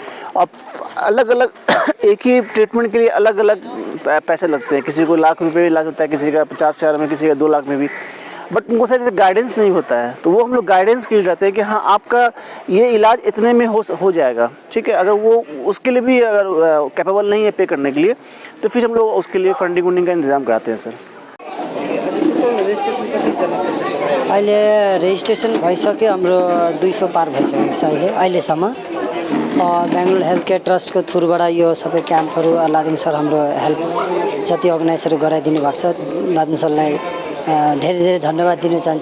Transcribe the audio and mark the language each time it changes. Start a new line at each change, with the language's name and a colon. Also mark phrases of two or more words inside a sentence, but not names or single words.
Hindi: और अलग अलग एक ही ट्रीटमेंट के लिए अलग अलग पैसे लगते हैं, किसी को लाख रुपए भी इलाज होता है, किसी का 50,000 में, किसी का 2 लाख में भी। बट उनको सर गाइडेंस नहीं होता है, तो वो हम लोग गाइडेंस के लिए रहते हैं कि हाँ आपका ये इलाज इतने में हो जाएगा, ठीक है। अगर वो उसके लिए भी अगर कैपेबल नहीं है पे करने के लिए, तो फिर हम लोग उसके लिए फंडिंग का इंतज़ाम कराते हैं सर।
Nepali: अहिले रेजिस्ट्रेसन भइसक्यो, हाम्रो 200 पार भइसकेको छ अहिलेसम्म। बेङ्गलोर हेल्थ केयर ट्रस्टको थ्रुबाट यो सबै क्याम्पहरू लादेन सर हाम्रो हेल्प जति अर्गनाइजहरू गराइदिनु भएको छ, लादेन सरलाई धेरै धेरै धन्यवाद दिन चाहन्छु।